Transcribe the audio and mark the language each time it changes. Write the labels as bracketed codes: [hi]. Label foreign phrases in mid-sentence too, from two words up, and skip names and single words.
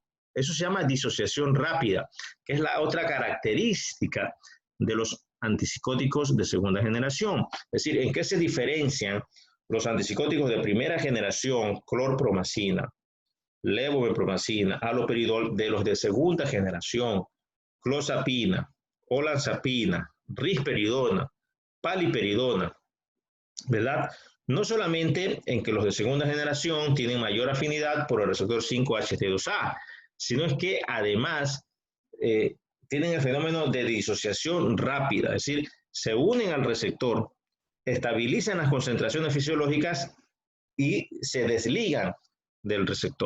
[es] Eso se llama disociación rápida, que es la otra característica de los antipsicóticos de segunda generación. Es decir, ¿en qué se diferencian los antipsicóticos de primera generación, clorpromacina, levomepromacina, haloperidol, de los de segunda generación, clozapina, olanzapina, risperidona, paliperidona, ¿verdad? No solamente en que los de segunda generación tienen mayor afinidad por el receptor 5-HT2A, sino es que además tienen el fenómeno de disociación rápida, es decir, se unen al receptor, estabilizan las concentraciones fisiológicas y se desligan del receptor.